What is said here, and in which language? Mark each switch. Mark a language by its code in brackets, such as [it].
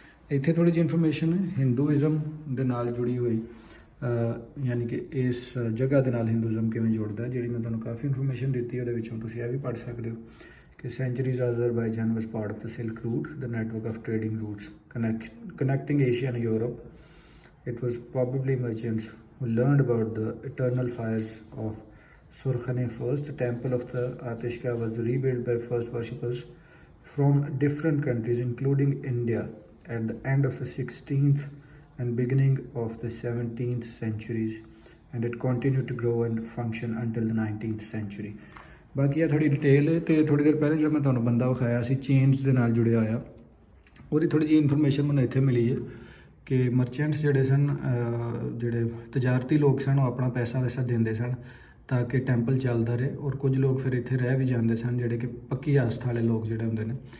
[pa] ਇੱਥੇ ਥੋੜ੍ਹੀ ਜਿਹੀ ਇਨਫੋਰਮੇਸ਼ਨ ਹੈ ਹਿੰਦੂਇਜ਼ਮ ਦੇ ਨਾਲ ਜੁੜੀ ਹੋਈ, ਯਾਨੀ ਕਿ ਇਸ ਜਗ੍ਹਾ ਦੇ ਨਾਲ ਹਿੰਦੂਇਜ਼ਮ ਕਿਵੇਂ ਜੁੜਦਾ, ਜਿਹੜੀ ਮੈਂ ਤੁਹਾਨੂੰ ਕਾਫੀ ਇਨਫੋਰਮੇਸ਼ਨ ਦਿੱਤੀ, ਉਹਦੇ ਵਿੱਚੋਂ ਤੁਸੀਂ ਇਹ ਵੀ ਪੜ੍ਹ ਸਕਦੇ ਹੋ ਕਿ [en] centuries Azerbaijan was part of the Silk Route, the network of trading routes connecting Asia and Europe. It was probably merchants who learned about the eternal fires of Surkhane first. The temple of the Atishka was rebuilt by first worshippers from different countries, including India, at the end of the 16th and beginning of the 17th centuries, and it continued to grow and function until the 19th century. [pa] ਬਾਕੀ ਇਹ ਥੋੜ੍ਹੀ detail ਹੈ। ਅਤੇ ਥੋੜ੍ਹੀ ਦੇਰ ਪਹਿਲੇ ਜਿਹੜਾ ਮੈਂ ਤੁਹਾਨੂੰ ਬੰਦਾ ਵਿਖਾਇਆ ਸੀ ਚੇਨਸ ਦੇ ਨਾਲ ਜੁੜਿਆ ਹੋਇਆ, ਉਹਦੀ ਥੋੜ੍ਹੀ ਜਿਹੀ ਇਨਫੋਰਮੇਸ਼ਨ ਮੈਨੂੰ ਇੱਥੇ ਮਿਲੀ ਹੈ ਕਿ ਮਰਚੈਂਟਸ ਜਿਹੜੇ ਸਨ, ਜਿਹੜੇ ਤਜਾਰਤੀ ਲੋਕ ਸਨ, ਉਹ ਆਪਣਾ ਪੈਸਾ ਵੈਸਾ ਦਿੰਦੇ ਸਨ ਤਾਂ ਕਿ ਟੈਂਪਲ ਚੱਲਦਾ ਰਹੇ, ਔਰ ਕੁਝ ਲੋਕ ਫਿਰ ਇੱਥੇ ਰਹਿ ਵੀ ਜਾਂਦੇ ਸਨ ਜਿਹੜੇ ਕਿ ਪੱਕੀ ਆਸਥਾ ਵਾਲੇ ਲੋਕ ਜਿਹੜੇ ਹੁੰਦੇ ਨੇ।